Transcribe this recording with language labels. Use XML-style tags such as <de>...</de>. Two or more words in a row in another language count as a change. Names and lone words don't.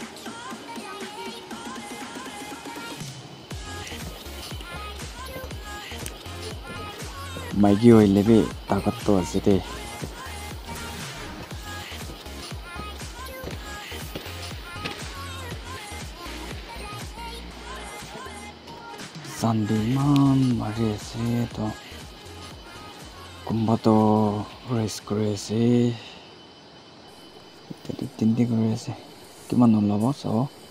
<nag>maiki hoile bi takat to ase te Sandiman mari ase to kumba to rest kori ase tadi tindi kori ase kiman olabo so</nag>